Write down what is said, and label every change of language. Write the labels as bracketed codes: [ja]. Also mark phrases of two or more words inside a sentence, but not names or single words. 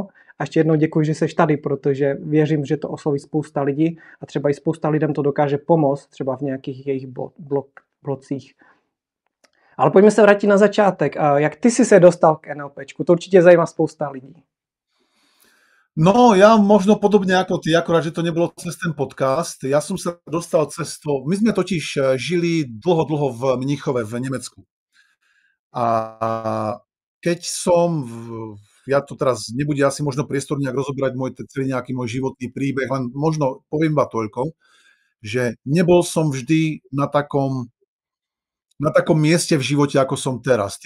[cs] A ještě jednou děkuji, že jsi tady, protože věřím, že to osloví spousta lidí a třeba i spousta lidem to dokáže pomoct, třeba v nějakých jejich blocích. Ale pojďme se vrátit na začátek. Jak ty jsi se dostal k NLPčku? To určitě zajímá spousta lidí. [sk] No, ja možno podobne ako ty, akorát, že to nebolo cez ten podcast. Ja som sa dostal cez to. My sme totiž žili dlho v Mníchove v Nemecku. A keď som, ja to teraz nebude asi možno priestor nejak rozoberať celý nejaký môj životný príbeh, len možno poviem iba toľko, že nebol som vždy na takom mieste v živote, ako som teraz.